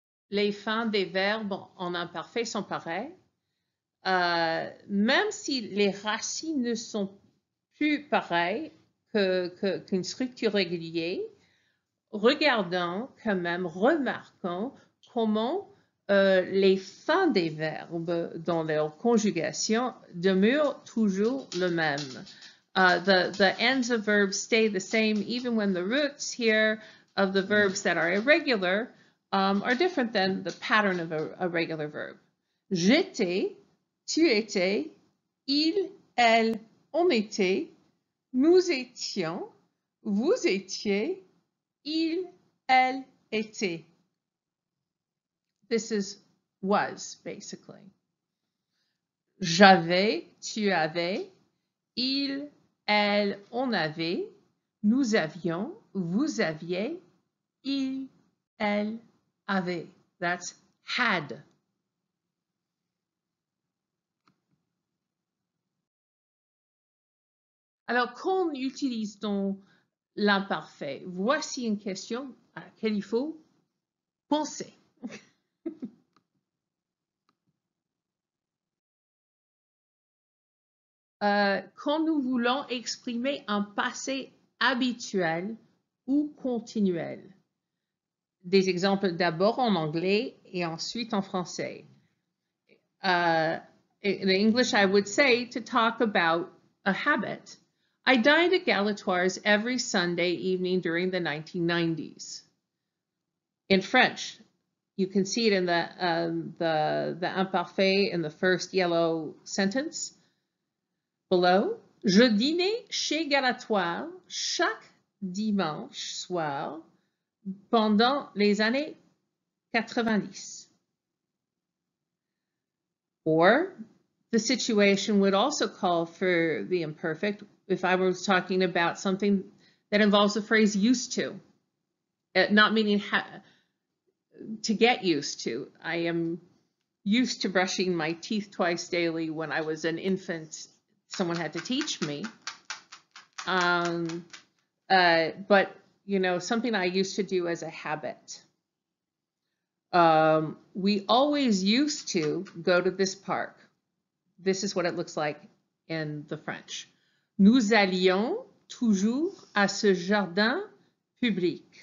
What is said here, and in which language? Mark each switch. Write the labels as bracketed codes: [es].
[fr] Les fins des verbes en imparfait sont pareilles. Même si les racines ne sont plus pareilles qu'une structure régulière, regardons quand même, remarquons comment les fins des verbes dans leur conjugation demeurent toujours le même. [en] The ends of verbs stay the same even when the roots here of the verbs that are irregular are different than the pattern of a regular verb. [fr] J'étais, tu étais, il, elle, on était, nous étions, vous étiez, il, elle, était. [en] This is was, basically. [fr] J'avais, tu avais, il, elle, on avait, nous avions, vous aviez, il, elle, avait. [en] That's had. [fr] Alors, quand utilise-t-on l'imparfait? Voici une question à laquelle il faut penser. Quand nous voulons exprimer un passé habituel ou continuel. Des exemples d'abord en anglais et ensuite en français. [en] In English, I would say, to talk about a habit. I dined at Galatoire's every Sunday evening during the 1990s. In French, you can see it in the imparfait in the first yellow sentence below. [fr] Je dînais chez Galatoire chaque dimanche soir pendant les années 90. [en] Or, the situation would also call for the imperfect if I was talking about something that involves the phrase used to, not meaning to get used to. I am used to brushing my teeth twice daily. When I was an infant, someone had to teach me. But, you know, something I used to do as a habit. We always used to go to this park. This is what it looks like in the French. [fr] Nous allions toujours à ce jardin public.